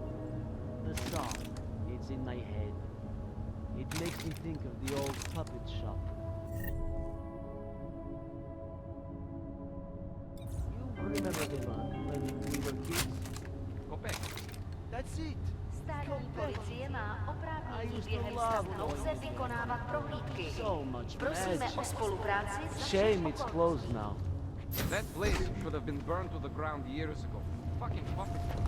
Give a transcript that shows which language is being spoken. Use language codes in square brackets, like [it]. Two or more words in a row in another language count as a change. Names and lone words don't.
[en] The song, it's in my head. It makes me think of the old puppet shop. You remember the one when we were kids? Go back. That's it. [cs] Státní policie má oprávnění během stavu nouze vykonávat prohlídky. Prosíme o spolupráci s naším [en] Shame it's closed now. That place should have been burned to the ground years ago. Fucking puppet.